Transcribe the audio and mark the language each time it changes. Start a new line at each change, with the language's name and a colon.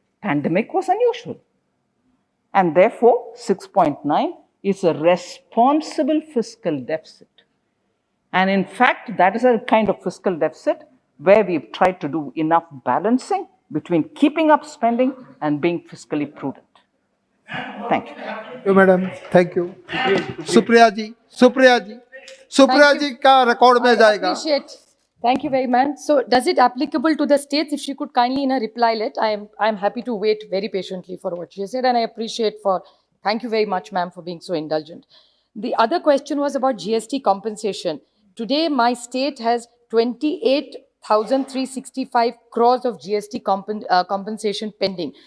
English: Pandemic was unusual. And therefore, 6.9 is a responsible fiscal deficit. And in fact, that is a kind of fiscal deficit where we've tried to do enough balancing between keeping up spending and being fiscally prudent. Thank you. Thank you, madam. Thank you.
Hindi: Supriya जी, सुप्रिया जी, सुप्रिया जी का record में जाएगा.
English: Appreciate. Thank you very much. So, does it applicable to the states? If she could kindly in a reply let, I am happy to wait very patiently for what she said, and I appreciate for. Thank you very much, ma'am, for being so indulgent. The other question was about GST compensation. Today, my state has 28,365 crores of GST compensation pending.